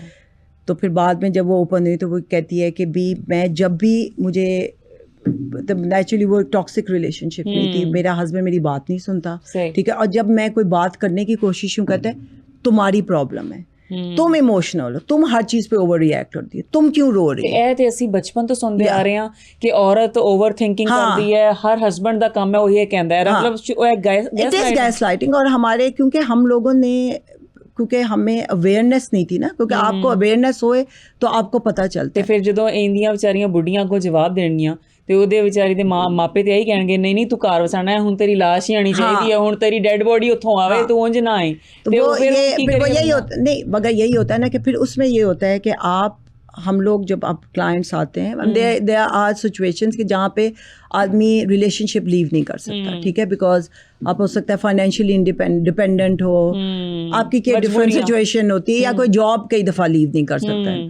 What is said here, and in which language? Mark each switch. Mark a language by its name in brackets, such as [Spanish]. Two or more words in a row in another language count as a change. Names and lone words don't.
[Urdu] تو پھر بعد میں جب وہ اوپن ہوئی تو وہ کہتی ہے کہ بھی میں جب بھی مجھے, نیچرلی وہ [English] toxic relationship [Urdu] میں تھی, میرا ہسبینڈ میری بات نہیں سنتا, ٹھیک ہے, اور جب میں کوئی بات کرنے کی کوشش ہوں, کہتے ہیں تمہاری پرابلم ہے, تم ایموشنل ہو, تم ہر چیز پہ [English] over react [Urdu] کرتی ہے, تم کیوں رو رہی ہے. [Punjabi] ਇਹ ਤੇ ਅਸੀਂ ਬਚਪਨ ਤੋਂ ਸੁਣਦੇ ਆ ਰਹੇ ਹਾਂ ਕਿ ਔਰਤ [English] over thinking [Punjabi] ਕਰਦੀ ਹੈ, ਹਰ ਹਸਬੈਂਡ ਦਾ ਕੰਮ ਹੈ ਉਹ ਇਹ ਕਹਿੰਦਾ ਹੈ, ਮਤਲਬ ਉਹ [Urdu] گیس لائٹنگ. اور ہمارے کیونکہ ہم لوگوں نے, کیونکہ ہمیں اویئرنیس نہیں تھی نا, کیونکہ آپ کو اویئرنیس ہوئے تو آپ کو پتہ چلتا ہے. [Punjabi] ਫਿਰ ਜਦੋਂ ਇਹਦੀਆਂ ਵਿਚਾਰੀਆਂ ਬੁੱਢੀਆਂ ਕੋ ਜਵਾਬ ਦੇਣਗੀਆਂ ਤੇ ਉਹਦੇ ਵਿਚਾਰੀ ਦੇ ਮਾਪੇ ਤੇ ਇਹੀ ਕਹਿਣਗੇ ਨਹੀਂ ਨਹੀਂ ਤੂੰ ਘਰ ਵਸਾਣਾ ਹੈ, ਹੁਣ ਤੇਰੀ ਲਾਸ਼ ਹੀ ਆਣੀ ਚਾਹੀਦੀ ਹੈ, ਹੁਣ ਤੇਰੀ [English] dead body [Punjabi] ਉੱਥੋਂ ਆਵੇ, ਤੂੰ ਉਂਝ ਨਾ ਆਏ. [Urdu] تو وہ یہی ہوتا نہیں, مگر یہی ہوتا ہے نا کہ پھر اس میں یہ ہوتا ہے کہ آپ, ہم لوگ جب آپ کلائنٹس آتے ہیں, [English] there are situations [Urdu] کہ جہاں پہ آدمی [English] relationship leave [Urdu] نہیں کر سکتا, ٹھیک ہے, بیکاز آپ ہو سکتا ہے [English] financially dependent [Urdu] ہو, آپ کی کوئی ڈفرینٹ سچویشن ہوتی ہے, یا کوئی جاب کئی دفعہ لیو نہیں کر سکتا ہے.